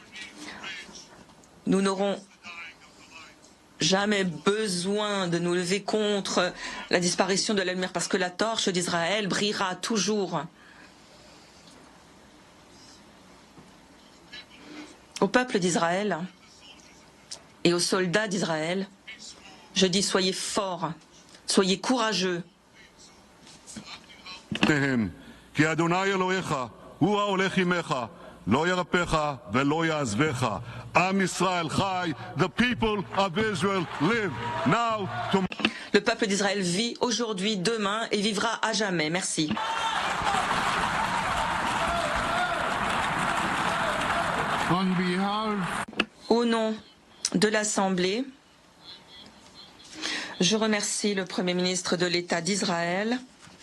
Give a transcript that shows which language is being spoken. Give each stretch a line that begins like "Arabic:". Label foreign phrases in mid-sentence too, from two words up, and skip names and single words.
French: Nous n'aurons jamais besoin de nous lever contre la disparition de la lumière, parce que la torche d'Israël brillera toujours. Au peuple d'Israël et aux soldats d'Israël, je dis soyez forts, soyez courageux.
Hebrew: לא ירפך ולא יעזבך. עם ישראל חי,
English: the people of Israel live now.
French: Le peuple d'Israël vit aujourd'hui, demain et vivra à jamais. Merci. Au nom de l'Assemblée, je remercie le Premier ministre de l'État d'Israël